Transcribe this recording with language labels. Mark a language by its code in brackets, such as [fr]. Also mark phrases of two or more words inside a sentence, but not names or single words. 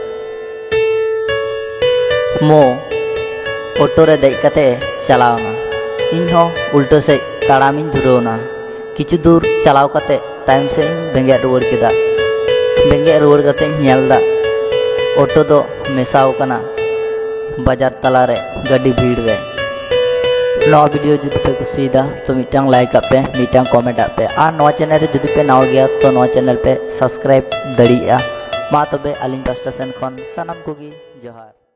[sat] ᱢᱳ ᱚᱴᱳ ᱨᱮ ᱫᱮᱡ ᱠᱟᱛᱮ ᱪᱟᱞᱟᱣᱱᱟ, ᱤᱧᱦᱚᱸ ᱩল্ᱴᱟᱹ ᱥᱮᱡ ᱛᱟᱲᱟᱢᱤᱧ ᱫᱷᱩᱨᱟᱹᱣᱱᱟ। ᱠᱤᱪᱷᱩ ᱫᱩᱨ ᱪᱟᱞᱟᱣ ᱠᱟᱛᱮ ᱛᱟᱭᱚᱢ ᱥᱮᱫ ᱤᱧ ᱵᱮᱸᱜᱮᱫ ᱨᱩᱣᱟᱹᱲ ᱠᱮᱫᱟ। ᱵᱮᱸᱜᱮᱫ ᱨᱩᱣᱟᱹᱲ ᱠᱟᱛᱮᱧ ᱧᱮᱞᱫᱟ ᱚᱴᱳ ᱫᱚ ᱢᱮᱥᱟᱣ ᱠᱟᱱᱟ ᱵᱟᱡᱟᱨ ᱛᱟᱞᱟᱨᱮ ᱜᱟᱹᱰᱤ ᱵᱷᱤᱲ ᱨᱮ। नवा वीडियो जुदी पे कुसीदा तो मिटांग लाइक पे मिटांग कमेंट पे और नवा चैनल रे जुदी पे नवा गया तो नवा चैनल पे सब्सक्राइब दड़िया मा तबे अलिंग पास्टा सेन खन सनम कोगी जोहार।